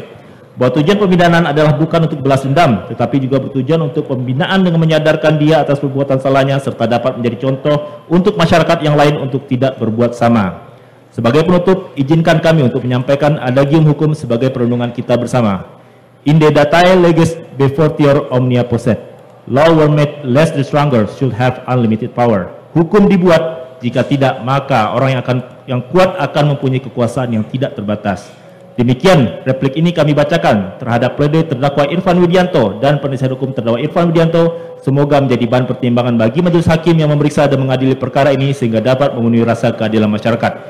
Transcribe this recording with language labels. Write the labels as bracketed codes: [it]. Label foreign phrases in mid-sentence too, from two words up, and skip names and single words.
[id] Bahwa tujuan pemidanaan adalah bukan untuk balas dendam, tetapi juga bertujuan untuk pembinaan dengan menyadarkan dia atas perbuatan salahnya serta dapat menjadi contoh untuk masyarakat yang lain untuk tidak berbuat sama. Sebagai penutup, izinkan kami untuk menyampaikan adagium hukum sebagai perlindungan kita bersama. [la] Inde datae leges befortior omnia posset. [en] Law were made lest the stronger should have unlimited power. [id] Hukum dibuat, jika tidak maka orang yang kuat akan mempunyai kekuasaan yang tidak terbatas. Demikian replik ini kami bacakan terhadap pledoi terdakwa Irfan Widianto dan penasihat hukum terdakwa Irfan Widianto. Semoga menjadi bahan pertimbangan bagi majelis hakim yang memeriksa dan mengadili perkara ini sehingga dapat memenuhi rasa keadilan masyarakat.